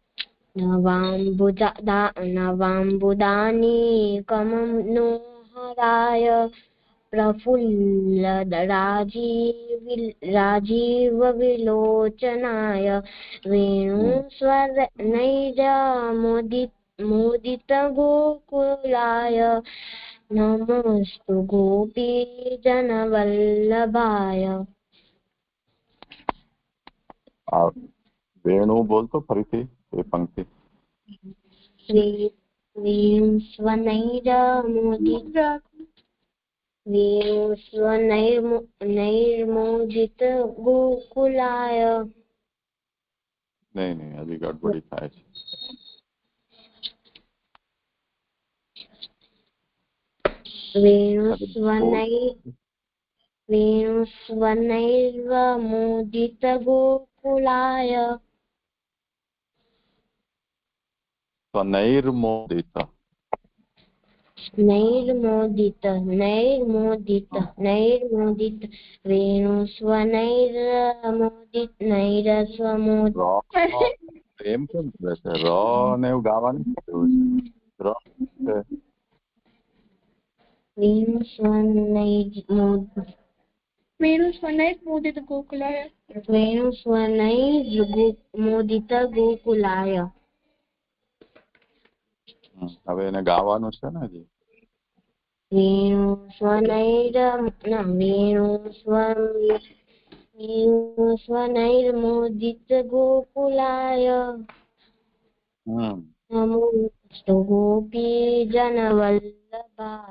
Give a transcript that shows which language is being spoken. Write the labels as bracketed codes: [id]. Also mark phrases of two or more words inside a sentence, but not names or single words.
[sa] नवाम्बुदानीकमनोहराय प्रफुल्लराजीवविलोचनाय वेणुस्वनैर्मोदितगोकुलाय नमोऽस्तु गोपीजनवल्लभाय। [gu] વેણુ બોલતો ફરીથી એ પંક્તિ. [sa] वेणुस्वनैर्मोदितगोकुलाय [gu] નહીં નહીં, હજી ગડબડી થાય છે. [sa] वेणुस्वनैर्मोदितगोकुलाय સ્વનૈર્મોદિત नैर्मोदित वेणुस्वनैर्मोदित [gu] એમ કેમ કરે છે? ર ને એવું ગાવાનું કેવું છે? ર છે. [sa] वेणुस्वनैर्मोदितगोकुलाय वेणुस्वनैर्मोदितगोकुलाय [gu] હવે એને ગાવાનું છે ને હજી. [sa] वेणुस्वनैर्मोदितगोकुलाय नमोऽस्तु गोपीजनवल्लभाय।